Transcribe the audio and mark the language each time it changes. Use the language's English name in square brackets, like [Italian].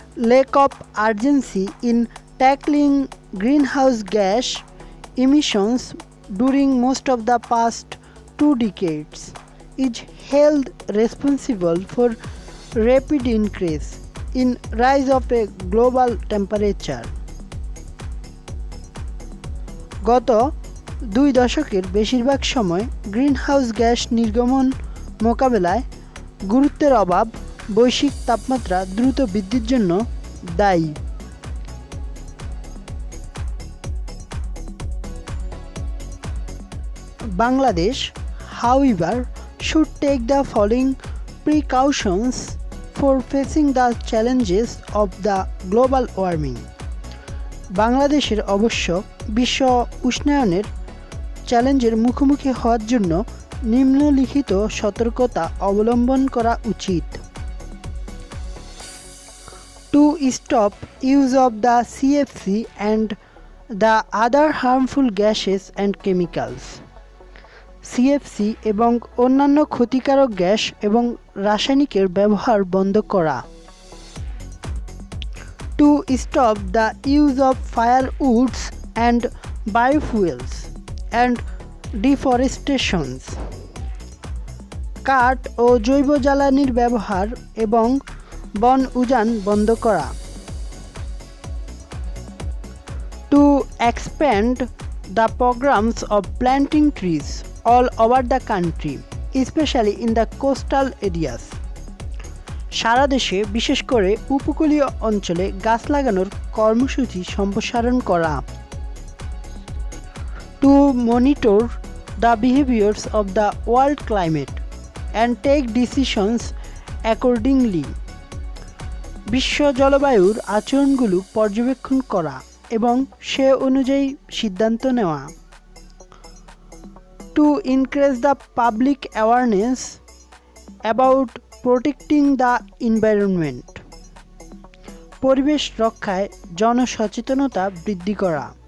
[English] lack of urgency in tackling greenhouse gas emissions during most of the past 2 decades is held responsible for rapid increase in rise of a global temperature. [Bangla] গত 2 দশকের বেশিরভাগ সময় greenhouse gas নির্গমন মোকাবেলায় গুরুত্বের অভাব বৈশ্বিক তাপমাত্রা দ্রুত বৃদ্ধির জন্য দায়ী। [English] Bangladesh, however, should take the following precautions for facing the challenges of the global warming. [Bangla] বাংলাদেশের অবশ্য বিশ্ব উষ্ণায়নের চ্যালেঞ্জের মুখোমুখি হওয়ার জন্য নিম্নলিখিত সতর্কতা অবলম্বন করা উচিত। [English] To stop use of the CFC and the other harmful gases and chemicals. [Bangla] CFC এবং অন্যান্য ক্ষতিকারক গ্যাস এবং রাসায়নিকের ব্যবহার বন্ধ করা। [English] To stop the use of firewoods and biofuels and deforestation. [Bangla] কাঠ ও জৈব জ্বালানির ব্যবহার এবং বন উজান বন্ধ করা। [English] To expand the programs of planting trees all over the country, especially in the coastal areas. [Bangla] সারা দেশে বিশেষ করে উপকূলীয় অঞ্চলে গাছ লাগানোর কর্মসূচি সম্প্রসারণ করা। [English] To monitor the behaviors of the world climate and take decisions accordingly. [Bangla] বিশ্ব জলবায়ুর আচরণগুলো পর্যবেক্ষণ করা এবং সে অনুযায়ী সিদ্ধান্ত নেওয়া। [English] to increase the public awareness about protecting the environment, [Bangla] পরিবেশ রক্ষায় জনসচেতনতা বৃদ্ধি করা।